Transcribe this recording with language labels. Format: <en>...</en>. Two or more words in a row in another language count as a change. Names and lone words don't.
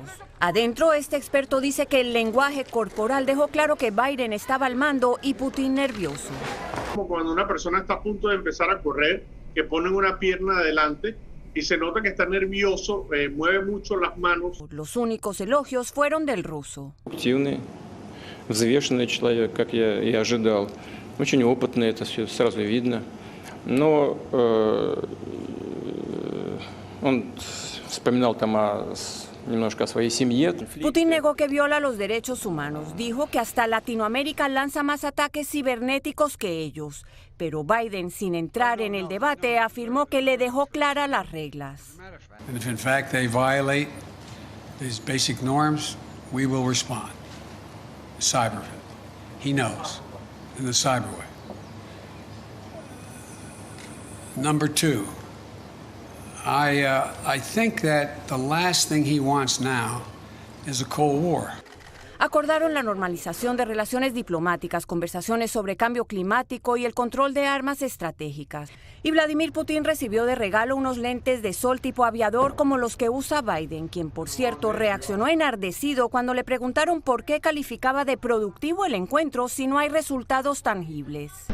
<es>Adentro, este experto dice que el lenguaje corporal dejó claro que Biden estaba al mando y Putin nervioso. Como cuando una persona está a punto de empezar a correr, que ponen una pierna adelante y se nota que está nervioso, mueve mucho las manos. Los únicos elogios fueron del ruso.</es> <ru>Взвешенный человек, как я и ожидал. Очень опытный, это все сразу видно. Но он вспоминал там немножко о своей семье.</ru> <es>Putin negó que viola los derechos humanos. Dijo que hasta Latinoamérica lanza más ataques cibernéticos que ellos. Pero Biden, sin entrar en el debate, afirmó que le dejó claras las reglas.</es> <en>And if in fact they violate these basic norms, we will respond. Cyber. He knows. In the cyber way. Number two, I think that the last thing he wants now is a Cold War.</en> <es>Acordaron la normalización de relaciones diplomáticas, conversaciones sobre cambio climático y el control de armas estratégicas. Y Vladimir Putin recibió de regalo unos lentes de sol tipo aviador como los que usa Biden, quien por cierto reaccionó enardecido cuando le preguntaron por qué calificaba de productivo el encuentro si no hay resultados tangibles.</es>